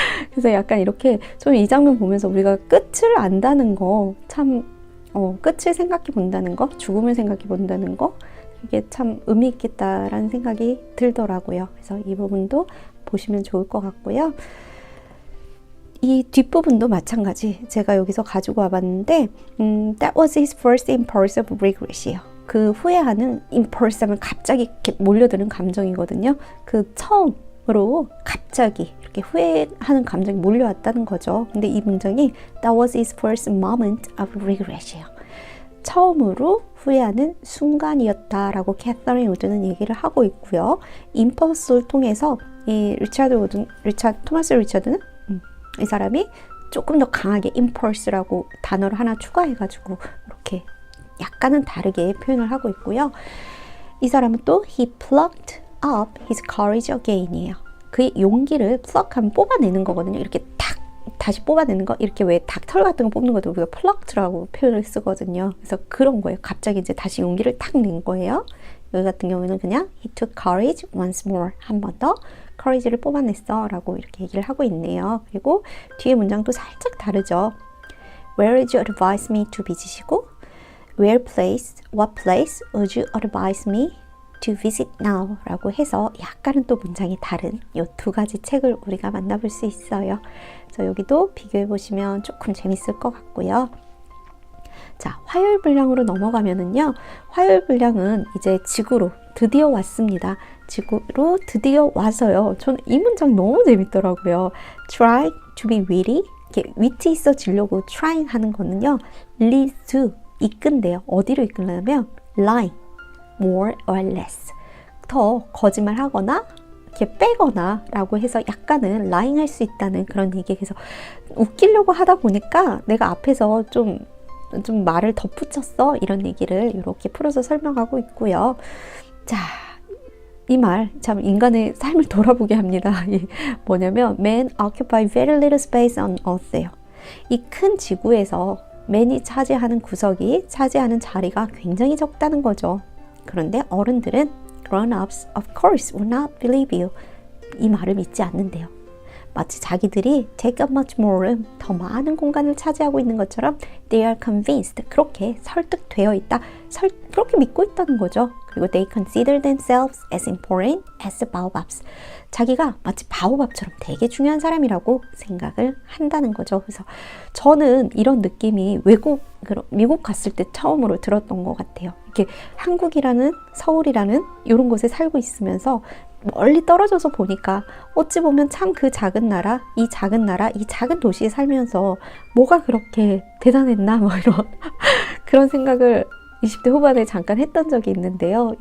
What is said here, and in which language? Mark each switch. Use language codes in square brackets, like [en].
[ko] 그래서 약간 이렇게 좀 이 장면 보면서 우리가 끝을 안다는 거 참 끝을 생각해 본다는 거, 죽음을 생각해 본다는 거, 이게 참 의미 있겠다라는 생각이 들더라고요. 그래서 이 부분도 보시면 좋을 것 같고요. 이 뒷부분도 마찬가지. 제가 여기서 가지고 와봤는데 [en] That was his first impulse of regret이에요. [ko] 그 후회하는 impulse 하면 갑자기 이렇게 몰려드는 감정이거든요. 그 처음으로 갑자기 이렇게 후회하는 감정이 몰려왔다는 거죠. 근데 이 문장이 [en] That was his first moment of regret이에요. [ko] 처음으로 후회하는 순간이었다라고 캐서린 우드는 얘기를 하고 있고요. 임펄스를 통해서 이 토마스 리처드는 이 사람이 조금 더 강하게 impulse라고 단어를 하나 추가해가지고 이렇게 약간은 다르게 표현을 하고 있고요. 이 사람은 또 [en] he plucked up his courage again이에요. [ko] 그의 용기를 pluck하면 뽑아내는 거거든요. 이렇게 탁 다시 뽑아내는 거, 이렇게 왜 닭털 같은 거 뽑는 것도 우리가 plucked라고 표현을 쓰거든요. 그래서 그런 거예요. 갑자기 이제 다시 용기를 탁 낸 거예요. 여기 같은 경우에는 그냥 [en] he took courage once more, [ko] 한 번 더 courage를 뽑아냈어 라고 이렇게 얘기를 하고 있네요. 그리고 뒤에 문장도 살짝 다르죠. [en] Where would you advise me to visit이고 what place would you advise me to visit now [ko] 라고 해서 약간은 또 문장이 다른 이 두 가지 책을 우리가 만나볼 수 있어요. 그래서 여기도 비교해 보시면 조금 재밌을 것 같고요. 자, 화요일 분량으로 넘어가면은요. 화요일 분량은 이제 지구로 드디어 왔습니다. 지구로 드디어 와서요. 저는 이 문장 너무 재밌더라고요. [en] Try to be witty. [ko] 이렇게 위트 있어지려고 trying 하는 거는요. [en] lead to, [ko] 이끈대요. 어디로 이끌려면 [en] lying, more or less. [ko] 더 거짓말하거나 이렇게 빼거나 라고 해서 약간은 lying 할 수 있다는 그런 얘기. 그래서 웃기려고 하다 보니까 내가 앞에서 좀 말을 덧붙였어 이런 얘기를 이렇게 풀어서 설명하고 있고요. 자, 이 말 참 인간의 삶을 돌아보게 합니다. 뭐냐면 [en] Men occupy very little space on Earth예요. [ko] 이 큰 지구에서 맨이 차지하는 차지하는 자리가 굉장히 적다는 거죠. 그런데 어른들은 [en] grown-ups of course will not believe you. [ko] 이 말을 믿지 않는데요. 마치 자기들이 [en] take up much more room, [ko] 더 많은 공간을 차지하고 있는 것처럼 [en] they are convinced, [ko] 그렇게 설득되어 있다, 그렇게 믿고 있다는 거죠. [en] 그리고 they consider themselves as important as baobabs. [ko] 자기가 마치 바오밥처럼 되게 중요한 사람이라고 생각을 한다는 거죠. 그래서 저는 이런 느낌이 미국 갔을 때 처음으로 들었던 것 같아요. 이렇게 한국이라는 서울이라는 이런 곳에 살고 있으면서 멀리 떨어져서 보니까 어찌 보면 참 그 작은 나라, 이 작은 도시에 살면서 뭐가 그렇게 대단했나 뭐 이런 그런 생각을 20대 후반에 잠깐 했던 적이 있는데요.